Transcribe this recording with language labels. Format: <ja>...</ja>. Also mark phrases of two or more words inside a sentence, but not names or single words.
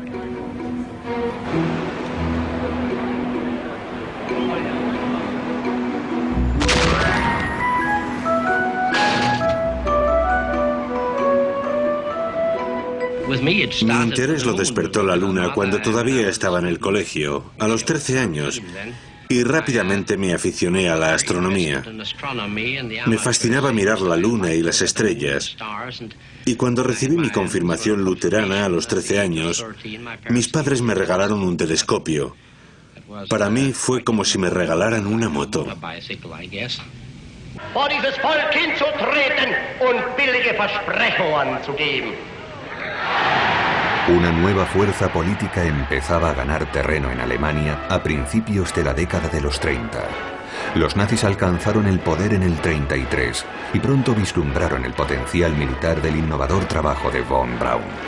<es>Mi interés lo despertó la Luna cuando todavía estaba en el colegio, a los 13 años, y rápidamente me aficioné a la astronomía. Me fascinaba mirar la Luna y las estrellas, y cuando recibí mi confirmación luterana a los 13 años, mis padres me regalaron un telescopio. Para mí fue como si me regalaran una moto.</es> <de>Vor dieses Volk hinzutreten und billige Versprechungen zu geben.</de> <es>Una nueva fuerza política empezaba a ganar terreno en Alemania a principios de la década de los 30. Los nazis alcanzaron el poder en el 33 y pronto vislumbraron el potencial militar del innovador trabajo de von Braun.</es>